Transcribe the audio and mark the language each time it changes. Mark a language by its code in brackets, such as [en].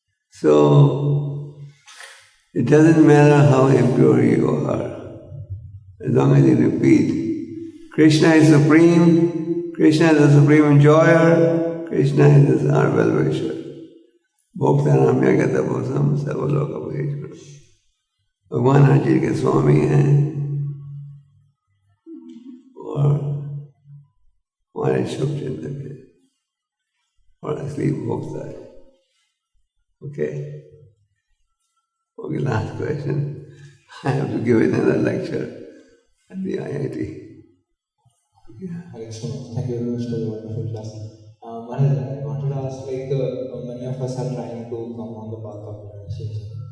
[en] So, it doesn't matter how impure you are, as long as you repeat, Krishna is supreme, Krishna is the supreme enjoyer, Krishna is our well-wisher. [sa] Bhokta Ramya Gata Bhosam Sarvaloka Bheshwara. [hi] भगवान हर चीज के स्वामी हैं और हमारे शुभ चिंतक है और असली भोक्ता है। [en] Okay? Okay, last question. I have to give another lecture at the IIT. Yeah. Thank you very much for your wonderful class. Maharaj, I wanted to ask, many of us are trying to come on the path of renunciation.